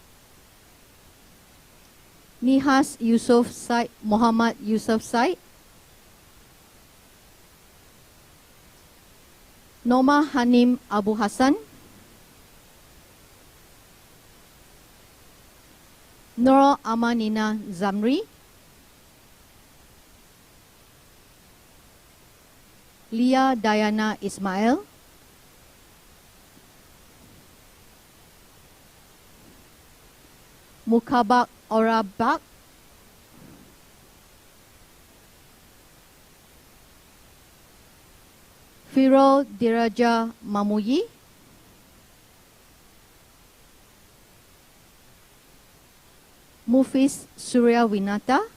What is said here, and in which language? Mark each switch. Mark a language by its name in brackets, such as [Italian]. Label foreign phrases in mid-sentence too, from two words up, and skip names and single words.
[Malay] Nihas Yusuf Said, Muhammad Yusuf Said, Noma Hanim Abu Hassan, Nur Amanina Zamri, Lia Diana Ismail, Mukabak Orabak, Firo Diraja Mamuyi, Mufis Surya Winata,